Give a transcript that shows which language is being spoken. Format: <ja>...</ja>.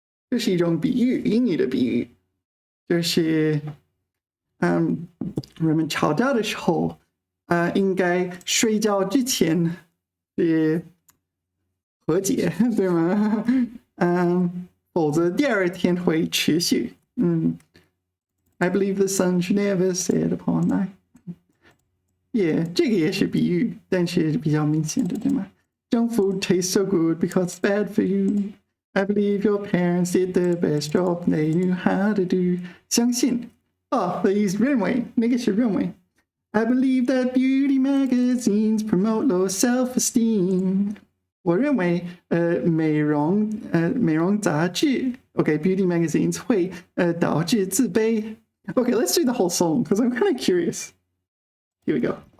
<zh>这是一种比喻，英语的比喻，就是人们吵架的时候，应该睡觉之前是和解，对吗？否则第二天会持续。</zh> <en>I believe the sun should never set upon that.</en> <zh>Yeah， 这个也是比喻，但是比较明显的，对吗？</zh> <en>Junk food tastes so good because it's bad for you. I believe your parents did the best job they knew how to do.</en> <zh>相信</zh> <en>they use</en> <zh>认为，那个是认为。</zh> <en>I believe that beauty magazines promote low self-esteem.</en> <zh>我认为美容杂志 beauty magazines 会导致自卑。</zh> <en>Okay, let's do the whole song because I'm kind of curious. Here we go.</en>